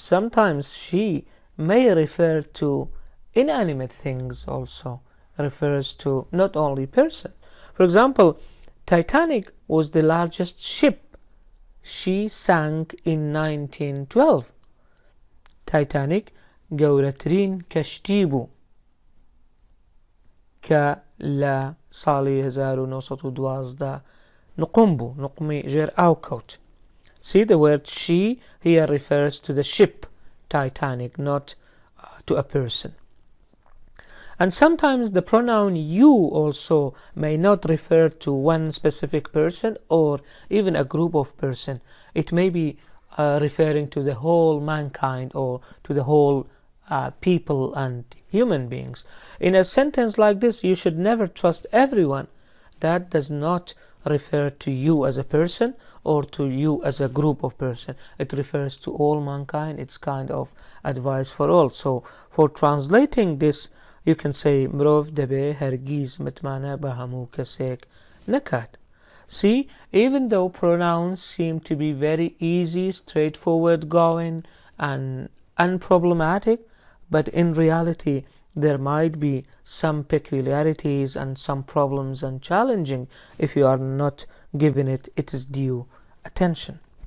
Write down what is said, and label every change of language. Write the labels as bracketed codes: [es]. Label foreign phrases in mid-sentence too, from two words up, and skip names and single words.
[en] Sometimes she may refer to inanimate things, also refers to not only person. For example, Titanic was the largest ship. She sank in 1912. [ckb] Titanic گەورەترین کەشتی بوو کە لە ساڵی 1912 نقم بوو، نقمی ژێر ئاو کەوت. [en] See, the word she here refers to the ship Titanic, not to a person. And sometimes the pronoun you also may not refer to one specific person or even a group of person. It may be referring to the whole mankind or to the whole people and human beings. In a sentence like this, you should never trust everyone. That does not refer to you as a person or to you as a group of person. It refers to all mankind. It's kind of advice for all. So for translating this, you can say [ckb] مرۆڤ دەبێ هەرگیز متمانە بە هەموو کەسێک نەکات. [en] See, even though pronouns seem to be very easy, straightforward going and unproblematic, but in reality there might be some peculiarities and some problems and challenging if you are not giving it its due attention.